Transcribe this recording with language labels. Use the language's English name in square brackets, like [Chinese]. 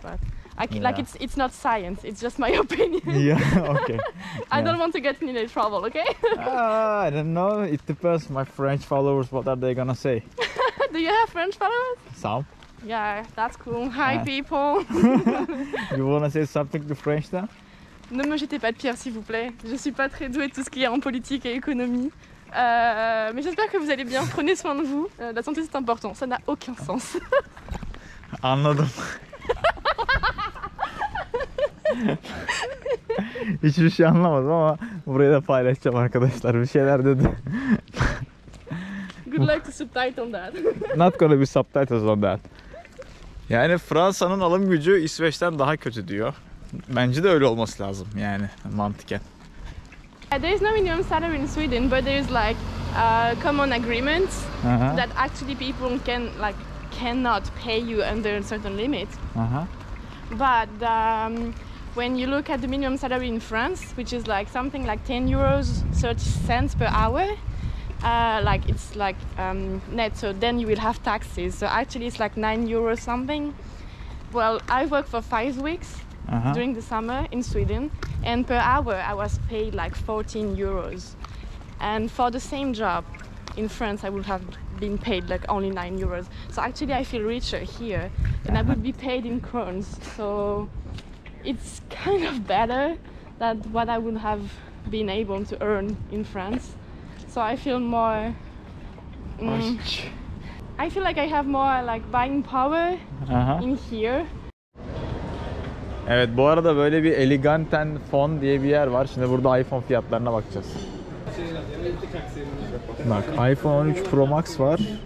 [English] But like it's not science; it's just my opinion. Yeah, okay. I don't want to get in any trouble, okay? I don't know. It depends. My French followers, what are they gonna say? Do you have French followers? Some. Yeah, that's cool. Hi people. You wanna say something to French then? [French] Ne me jetez pas de pierre s'il vous plaît. Je suis pas très douée de tout ce qui est en politique et économie. Mais j'espère que vous allez bien. Prenez soin de vous. La santé c'est important. Ça n'a aucun sens. [Turkish] Anladım. Hiçbir şey anlamadım ama burayı da paylaşacağım arkadaşlar. Bir şeyler dedi. [English] Good luck to subtitle that. Not gonna be subtitles on that. [Turkish] Yani Fransa'nın alım gücü İsveç'ten daha kötü diyor. Bence de öyle olması lazım yani mantıken. [English] There is no minimum salary in Sweden, but there is like common agreements that actually people cannot pay you under a certain limit. But when you look at the minimum salary in France, which is like something like 10 euros 30 cents per hour, it's net, so then you will have taxes. So actually it's like 9 euros something. Well, I worked for 5 weeks during the summer in Sweden, and per hour I was paid like 14 euros. And for the same job in France I would have been paid like only 9 euros. So actually I feel richer here, and I would be paid in crowns. So it's kind of better than what I would have been able to earn in France. So I feel more I feel like I have more like buying power in here. [Turkish] Evet, bu arada böyle bir Eleganten Fon diye bir yer var. Şimdi burada iPhone fiyatlarına bakacağız. Bak, iPhone 13 Pro Max var.